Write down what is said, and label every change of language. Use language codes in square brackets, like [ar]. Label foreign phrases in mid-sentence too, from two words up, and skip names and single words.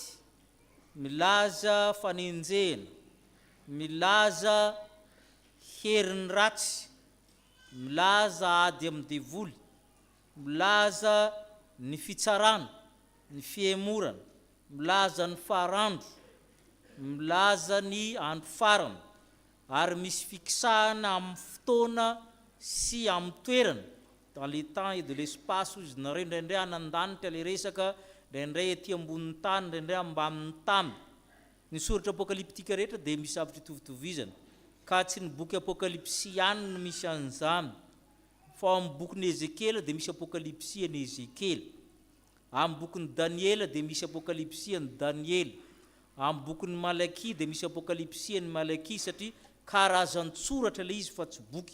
[mg] milaza fanenjena, milaza herin'ny ratsy, milaza ady amin'ny devoly, milaza ny fitsarana, ny fiemorana, milaza ny farandro, milaza ny andro farana, ary misy fikisahana amin'ny fotoana sy amin'ny toerana. [fr] Dans les temps et de l'espace [mg] ozy nareo indraindray anan-danitra le resaka, indraindray etỳ ambonin'ny tany, indraindray ambanin'ny tany. Ny soratra apokaliptika rehetra dia misy zavatra itovitovizana, ka tsy ny boky apokalipsia ihany no misy an'izany, fa amin'ny bokin'ny Ezekela dia misy apokalipsian'ny Ezekela, amin'ny bokin'ny Daniela dia misy apokalipsian'ny Daniela, amin'ny bokin'ny Malaki dia misy apokalipsian'ny Malaki, satria karazan-tsoratra le izy fa tsy boky.